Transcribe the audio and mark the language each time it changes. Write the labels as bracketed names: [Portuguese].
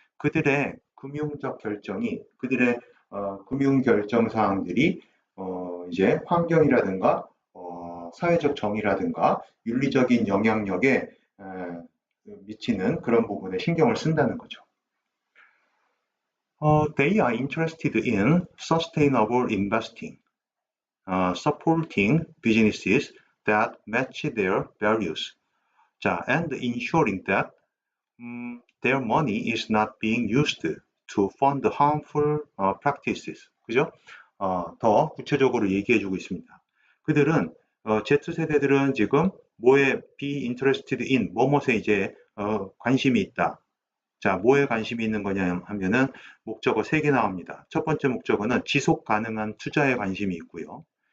[Korean] 그들의 금융적 결정이, 그들의 금융 결정 사항들이 이제 환경이라든가 사회적 정의라든가 윤리적인 영향력에 미치는 그런 부분에 신경을 쓴다는 거죠. [English] They are interested in sustainable investing, supporting businesses that match their values. 자, and ensuring that their money is not being used to fund harmful practices. [Korean] 그죠? 더 구체적으로 얘기해주고 있습니다. 그들은 Z세대들은 지금 뭐에 [English] be interested in, [Korean] 뭐뭐에 이제 관심이 있다. 자, 뭐에 관심이 있는 거냐 하면은 목적어 3개 나옵니다. 첫 번째 목적어는 지속 가능한 투자에 관심이 있고요.